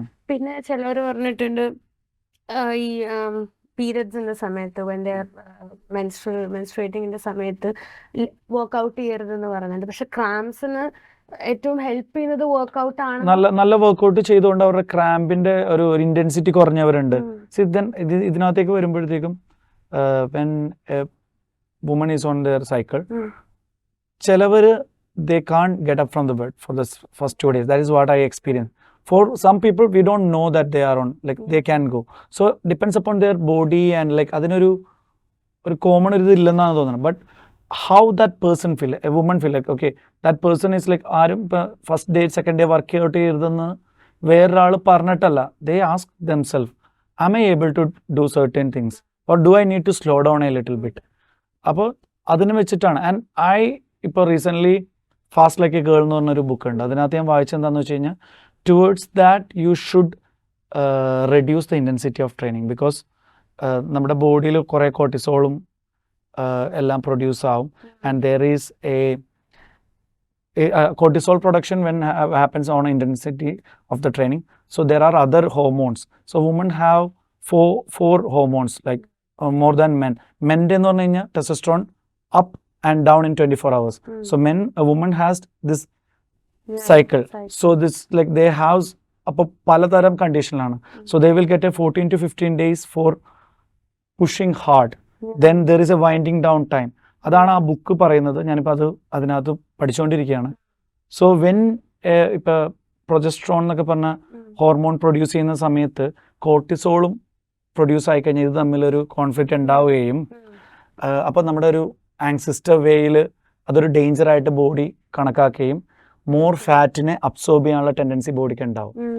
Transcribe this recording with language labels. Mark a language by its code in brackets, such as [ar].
[ml] പിന്നെ ചിലവർ പറഞ്ഞിട്ടുണ്ട് ഈ പീരിയഡ്സിന്റെ സമയത്ത് മെൻസ്ട്രേറ്റിംഗിന്റെ സമയത്ത് വർക്ക്ഔട്ട് ചെയ്യരുതെന്ന് പറയുന്നുണ്ട്. പക്ഷെ ക്രാംസിന് ഏറ്റവും ഹെൽപ്പ് ചെയ്യുന്നത് വർക്ക്ഔട്ട് ആണ്. നല്ല വർക്ക്ഔട്ട് ചെയ്തുകൊണ്ട് അവരുടെ ക്രാമ്പിന്റെ ഒരു ഇന്റൻസിറ്റി കുറഞ്ഞവരുണ്ട്. ഇതിനകത്തേക്ക് വരുമ്പോഴത്തേക്കും [en] when a woman is on their cycle, ചിലവര് they can't get up from the bed for the first 2 days. That is what I experienced. For some people we don't know that they are on, like they can go. So depends upon their body and like [ml] അതിനൊരു common ഒരു ഇല്ലെന്നാണ് തോന്നുന്നത്. [en] But how that person feel, a woman feel like okay that person is like [ml] ആരും first day second day work out ചെയ്യരുതെന്ന് വേറൊരാൾ പറഞ്ഞിട്ടല്ല. [en] They ask themselves, am I able to do certain things or do I need to slow down a little bit? [ml] അപ്പോൾ അതിന് വെച്ചിട്ടാണ്. And ഇപ്പോൾ recently fast like A girl എന്ന് പറഞ്ഞൊരു book ഉണ്ട്. അതിനകത്ത് ഞാൻ വായിച്ചെന്താണെന്ന് വെച്ച് കഴിഞ്ഞാൽ [en] Towards that you should reduce the intensity of training. [ml] Because നമ്മുടെ ബോഡിയിൽ കുറേ കോർട്ടിസോളും എല്ലാം പ്രൊഡ്യൂസ് ആവും. [en] And there is a cortisol production when happens on intensity of the training. So there are other hormones. So women have four hormones, like more than men. Men [ml] എന്ന് പറഞ്ഞു കഴിഞ്ഞാൽ [en] testosterone up and down in 24 hours. So a woman has this cycle. So this like they have [ml] അപ്പോൾ പലതരം കണ്ടീഷനിലാണ്. [en] So they will get a 14 to 15 days for pushing hard. Then there is a winding down time. [ml] അതാണ് ആ book പറയുന്നത്. ഞാനിപ്പോൾ അതിനകത്ത് പഠിച്ചുകൊണ്ടിരിക്കുകയാണ്. So when ഇപ്പോൾ progesterone എന്നൊക്കെ പറഞ്ഞ ഹോർമോൺ പ്രൊഡ്യൂസ് ചെയ്യുന്ന സമയത്ത് കോർട്ടിസോളും പ്രൊഡ്യൂസ് ആയിക്കഴിഞ്ഞാൽ ഇത് തമ്മിലൊരു കോൺഫ്ലിക്റ്റ് ഉണ്ടാവുകയും അപ്പോൾ നമ്മുടെ ഒരു ആങ്സിസ്റ്റർ വേയിൽ അതൊരു ഡേഞ്ചറായിട്ട് ബോഡി കണക്കാക്കുകയും മോർ ഫാറ്റിനെ അബ്സോർബ് ചെയ്യാനുള്ള ടെൻഡൻസി ബോഡിക്ക് ഉണ്ടാവും.